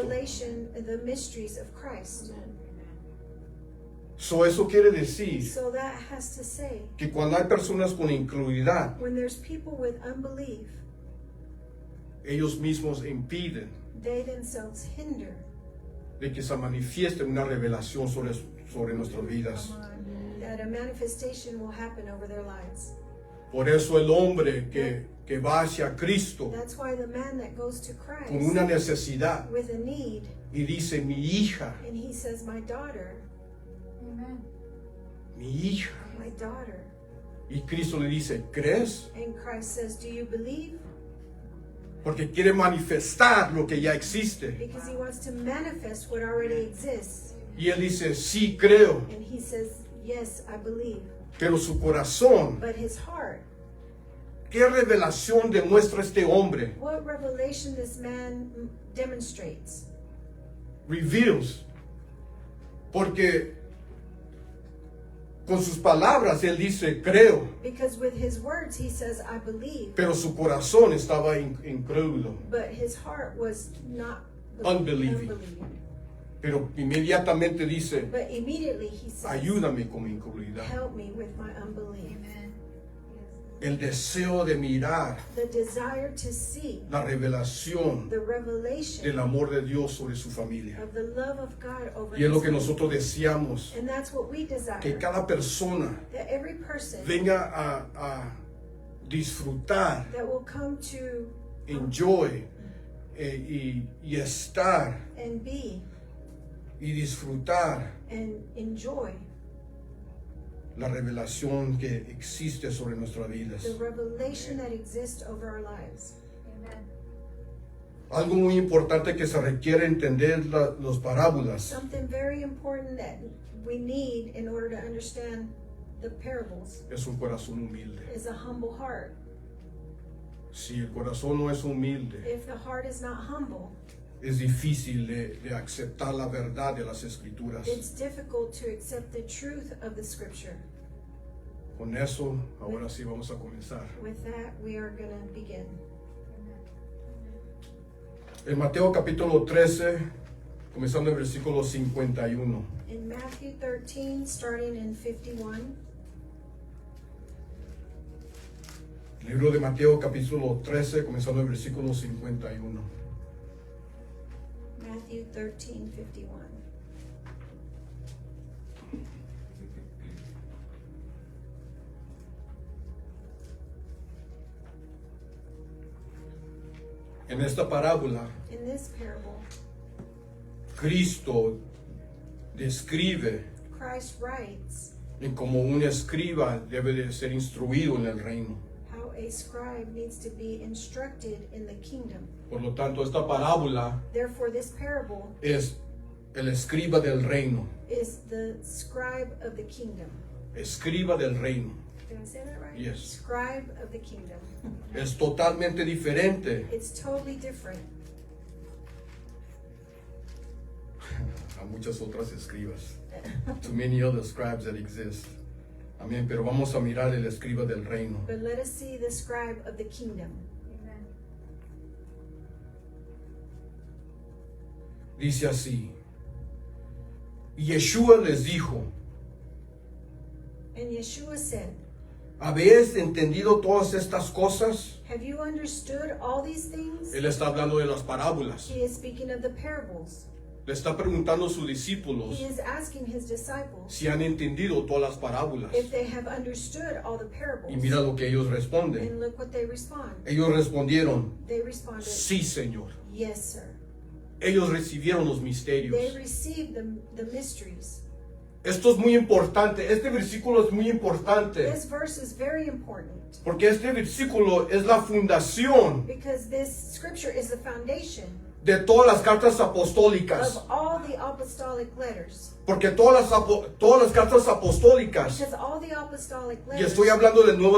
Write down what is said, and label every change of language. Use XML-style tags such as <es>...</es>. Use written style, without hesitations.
<en>revelation, the mysteries of Christ.</en> <es>So eso quiere decir</es> <en>So that has to say,</en> <es>que cuando hay personas con incredulidad,</es> <en>when there's people with unbelief,</en> <es>ellos mismos impiden</es> <en>they themselves hinder</en> <es>de que se manifieste una revelación sobre nuestras vidas.</es> <en>that a manifestation will happen over their lives.</en> <es>Por eso el hombre que va hacia Cristo</es> <en>That's why the man that goes to</en> <es>con</es> <en>Christ</en> <es>una necesidad</es> <en>with a need,</en> <es>y dice, mi hija,</es> <en>and he says, my daughter,</en> <es>mi hija.</es> <en>my daughter.</en> <es>Y Cristo le dice, ¿crees?</es> <en>And Christ says, do you believe?</en> <es>Porque quiere manifestar lo que ya existe.</es> <en>Because he wants to manifest what already exists.</en> <es>Y él dice, sí creo,</es> <en>And he says, yes, I believe.</en> <es>pero su corazón,</es> <en>But his heart,</en> <es>¿qué revelación demuestra este hombre?</es> <en>what revelation this man demonstrates? Reveals.</en> <es>Porque con sus palabras él dice, creo,</es> <en>Because with his words he says, I believe.</en> <es>pero su corazón estaba incrédulo.</es> <en>But his heart was not</en> <es>Unbelieving. Pero inmediatamente dice,</es> <en>But immediately he says,</en> <es>ayúdame con mi incredulidad.</es> <en>help me with my unbelief.</en> <es>El deseo de mirar</es> <en>The desire to see</en> <es>la revelación</es> <en>the revelation</en> <es>del amor de Dios sobre su familia.</es> <en>of the love of God over</en> <es>Y es lo</es> <en>his</en> <es>que</es> <en>family.</en> <es>nosotros deseamos,</es> <en>And that's what we desire.</en> <es>que cada persona</es> <en>That every person</en> <es>venga a disfrutar,</es> <en>that will come to</en> <es>enjoy y estar</es> <en>and be</en> <es>y disfrutar</es> <en>and enjoy</en> <es>la revelación que existe sobre nuestras vidas.</es> <en>the revelation that exists over our lives.</en> <es>Algo muy importante que se requiere entender las parábolas</es> <en>Something very important that we need in order to understand the parables</en> <es>es un corazón humilde.</es> <en>is a humble heart.</en> <es>Si el corazón no es humilde,</es> <en>If the heart is not humble,</en> <es>es difícil de aceptar la verdad de las Escrituras.</es> <en>It's difficult to accept the truth of the scripture.</en> <es>Con eso, ahora sí vamos a comenzar.</es> <en>With that, we are going to begin.</en> <es>En Mateo capítulo 13, comenzando en versículo 51.</es> <en>In Matthew 13, starting in 51.</en> <es>Libro de Mateo capítulo 13, comenzando en versículo 51.</es> <en>Matthew 13, 51.</en> <es>En esta parábola,</es> <en>In this parable,</en> <es>Cristo describe</es> <en>Christ writes</en> <es>en cómo un escriba debe de ser instruido en el reino.</es> <en>how a scribe needs to be instructed in the kingdom.</en> <es>Por lo tanto, esta parábola</es> <en>Therefore, this parable</en> <es>es el escriba del reino.</es> <en>is the scribe of the kingdom.</en> <es>Escriba del reino.</es> <en>Did I say that right? Yes. Scribe of the kingdom.</en> <es>Es totalmente diferente</es> <en>It's totally different</en> <es>a muchas otras escribas.</es> <en>To many other scribes that exist.</en> <es>Amén. Pero vamos a mirar el escriba del reino.</es> <en>But let us see the scribe of the kingdom.</en> <es>Dice así. Y Yeshua les dijo,</es> <en>And Yeshua said,</en> <es>¿habéis entendido todas estas cosas?</es> <en>have you understood all these things?</en> <es>Él está hablando de las parábolas.</es> <en>He is speaking of the parables.</en> <es>Le está preguntando a sus discípulos</es> <en>He is asking his disciples</en> <es>si han entendido todas las parábolas.</es> <en>if they have understood all the parables.</en> <es>Y mira lo que ellos responden.</es> <en>And look what they respond.</en> <es>Ellos respondieron,</es> <en>They responded,</en> <es>sí, Señor.</es> <en>yes, sir.</en> <es>Ellos recibieron los</es> <en>They</en> <es>misterios.</es> <en>received the mysteries.</en> <es>Esto es muy importante. Este versículo es muy importante.</es> <en>This verse is very important</en> <es>Porque este versículo es la fundación</es> <en>because this scripture is the foundation</en> <es>de todas las cartas apostólicas.</es> <en>of all the apostolic letters.</en> <es>Porque todas las cartas apostólicas,</es> <en>Because all the apostolic</en> <es>y</es> <en>letters,</en> <es>estoy hablando del Nuevo</es>